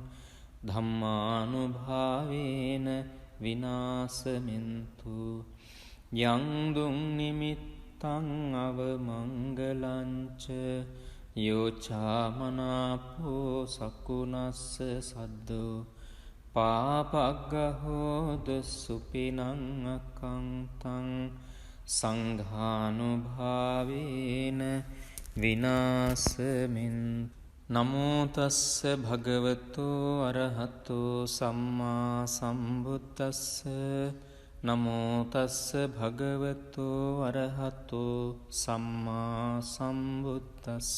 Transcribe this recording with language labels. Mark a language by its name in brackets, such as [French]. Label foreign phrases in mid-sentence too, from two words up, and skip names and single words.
[Pali] ධම්මානුභාවේන විනාසමින්තු යං දුං නිමිත්තං අවමංගලංච යෝචාමනාපෝ සකුනස්ස සද්දෝ පාපග්ගහෝද සුපිනං අකංතං සංඝානුභාවේන විනාශමින්. නමෝ තස්ස භගවතු අරහතෝ සම්මා සම්බුද්දස්ස. නමෝ තස්ස භගවතු අරහතෝ සම්මා සම්බුද්දස්ස.